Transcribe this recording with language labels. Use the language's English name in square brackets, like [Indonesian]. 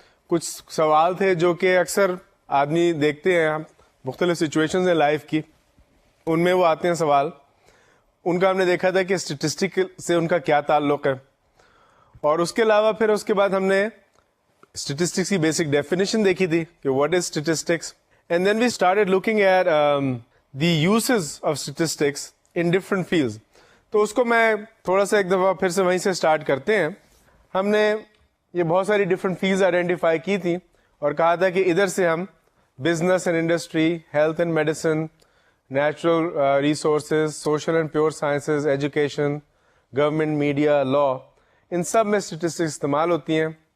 [Urdu] کچھ سوال تھے جو کہ اکثر آدمی دیکھتے ہیں، ہم مختلف سچویشنز ہیں لائف کی، ان میں وہ آتے ہیں سوال. ان کا ہم نے دیکھا تھا کہ اسٹیٹسٹک سے ان کا کیا تعلق ہے، اور اس کے علاوہ پھر اس کے بعد ہم نے اسٹیٹسٹکس کی بیسک ڈیفینیشن دیکھی تھی کہ [English] What is statistics. And then we started looking at the uses of statistics in different fields. [Urdu] تو اس کو میں تھوڑا سا ایک دفعہ پھر سے وہیں سے اسٹارٹ کرتے ہیں. ہم نے یہ بہت ساری ڈفرینٹ فیلڈز آئیڈینٹیفائی کی تھی اور کہا تھا کہ ادھر سے ہم business and industry, health and medicine, natural resources, social and pure sciences, education, government, media, لا، ان سب میں اسٹیٹسٹکس استعمال ہوتی ہیں.